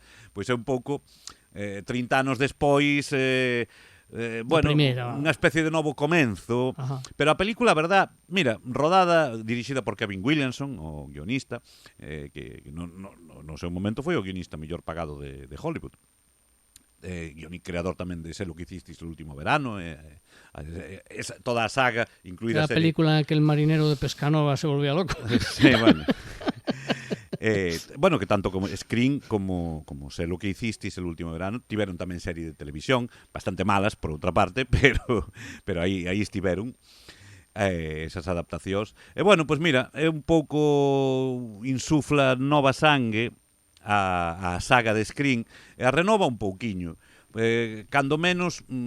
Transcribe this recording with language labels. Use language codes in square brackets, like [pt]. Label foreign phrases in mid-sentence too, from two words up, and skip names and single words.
[gl] Pois é un pouco 30 anos despois, bueno, unha especie de novo comenzo. Ajá. Pero a película, a verdad, mira, rodada, dirixida por Kevin Williamson, o guionista, que no seu momento foi o guionista mellor pagado de Hollywood. Creador tamén de Sé lo que hicisteis el último verano, toda a saga, incluída a película en que [es] el marinero de Pescanova se volvía loco. [gl] Sí, bueno. Bueno, que tanto como Scream como Sé lo que hicisteis el último verano tiveron tamén serie de televisión, bastante malas por outra parte, pero aí estiveron esas adaptacións. E bueno, pois mira, é un pouco insufla nova sangue a saga de Scream e a renova un pouquiño, cando menos